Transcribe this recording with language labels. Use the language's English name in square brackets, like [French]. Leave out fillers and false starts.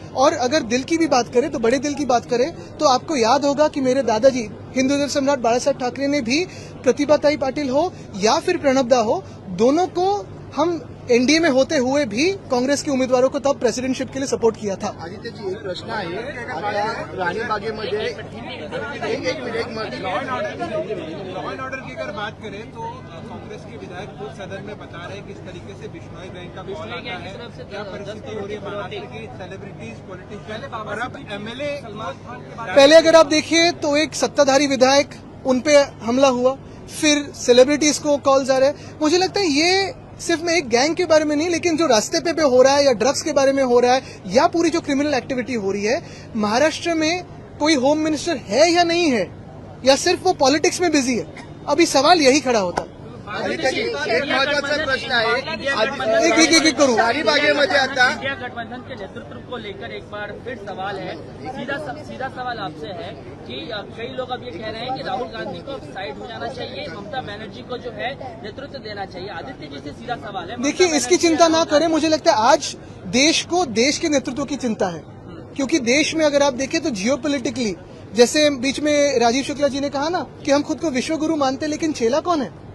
[Hindi] और अगर दिल की भी बात करें तो बड़े दिल की बात करें तो आपको याद होगा कि मेरे दादाजी हिंदू सम्राट बाला साहेब ठाकरे ने भी प्रतिभाताई पाटिल हो या फिर प्रणब दा हो, दोनों को हम एनडीए में होते हुए भी कांग्रेस के उम्मीदवारों को तब प्रेसिडेंटशिप के लिए सपोर्ट किया था. [Marathi] आदित्य जी, एक प्रश्न आहे. आता राणीबागेमध्ये एक मिनट [Hindi] लॉ एंड ऑर्डर की अगर बात करें तो कांग्रेस के विधायक खुद सदन में बता रहे हैं किस तरीके से बिश्नोई बैंक का कॉल आता है, क्या परिस्थिति हो रही है महाराष्ट्र की, सेलिब्रिटीज, पॉलिटिशियन और अब एमएलए. पहले अगर आप देखिए तो एक सत्ताधारी विधायक, उन पे हमला हुआ, फिर सेलिब्रिटीज को कॉल्स आ रहे हैं. मुझे लगता है ये सिर्फ मैं एक गैंग के बारे में नहीं, लेकिन जो रास्ते पे हो रहा है या ड्रग्स के बारे में हो रहा है या पूरी जो क्रिमिनल एक्टिविटी हो रही है, महाराष्ट्र में कोई होम मिनिस्टर है या नहीं है, या सिर्फ वो पॉलिटिक्स में बिजी है, अभी सवाल यही खड़ा होता है. [Marathi] आदित्य जी, एक महत्वाचा प्रश्न आहे. एक करू. राणीबागेमध्ये आता [Hindi] इंडिया गठबंधन के नेतृत्व को लेकर एक बार फिर सवाल है. सीधा सवाल आपसे है कि कई लोग अब ये कह रहे हैं कि राहुल गांधी को साइड हो जाना चाहिए, ममता बनर्जी को जो है नेतृत्व देना चाहिए. आदित्य जी से सीधा सवाल है. देखिए, इसकी चिंता ना करें. मुझे लगता है आज देश को देश के नेतृत्व की चिंता है, क्योंकि देश में अगर आप देखें तो जियोपॉलिटिकली, जैसे बीच में राजीव शुक्ला जी ने कहा ना कि हम खुद को विश्वगुरु मानते, लेकिन चेला कौन है.